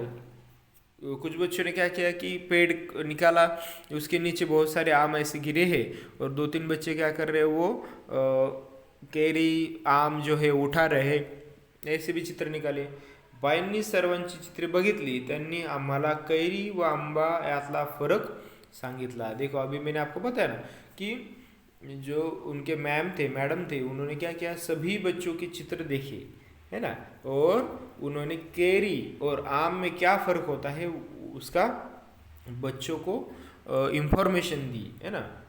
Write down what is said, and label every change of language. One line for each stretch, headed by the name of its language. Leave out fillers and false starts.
Hindi: कुछ बच्चों ने क्या किया कि पेड़ निकाला, उसके नीचे बहुत सारे आम ऐसे गिरे हैं और दो तीन बच्चे क्या कर रहे हैं, वो कैरी आम जो है उठा रहे, ऐसे भी चित्र निकाले।
Marathi: बाईंनी सर्वांची चित्रे बघितली, त्यांनी आम्हाला कैरी व आंबा यातला फरक सांगितला।
Hindi: देखो अभी मैंने आपको बताया ना कि जो उनके मैडम थे, उन्होंने क्या किया, सभी बच्चों के चित्र देखे, है ना, और उन्होंने कैरी और आम में क्या फ़र्क होता है उसका बच्चों को इंफॉर्मेशन दी, है ना।